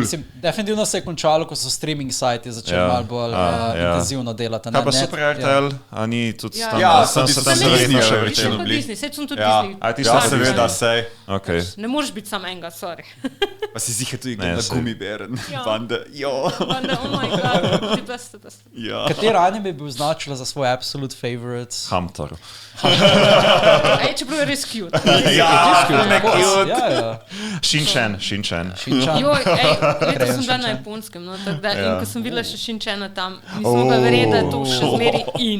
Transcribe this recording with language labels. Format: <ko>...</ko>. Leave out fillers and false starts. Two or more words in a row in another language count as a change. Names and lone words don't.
<sl>Definitivno se je končalo, ko so streaming sajti začeli malo bolj intenzivno delati. Kaj pa Super RTL, a ni tudi tam? Ja, sem se tam verjetno še vrčel. Sej sem tudi Disney. Ja, seveda, sej. Okay. Ne moreš biti sam enega, sorry. Pa si zihe tudi gleda Gumibären. Banda, Banda,</sl> <en>oh my god,</en> <sl>ti beste. Kateri anime bi označila za svoj</sl> <en>absolute favorite?</en> <sl>Hamtaro. Čeprav je res cute. Shin-chan. Letos sem bila na Japonskem, in ko sem videla še Shin-chana tam, nisem mogla verjeti, da je to še zmeri in.</sl>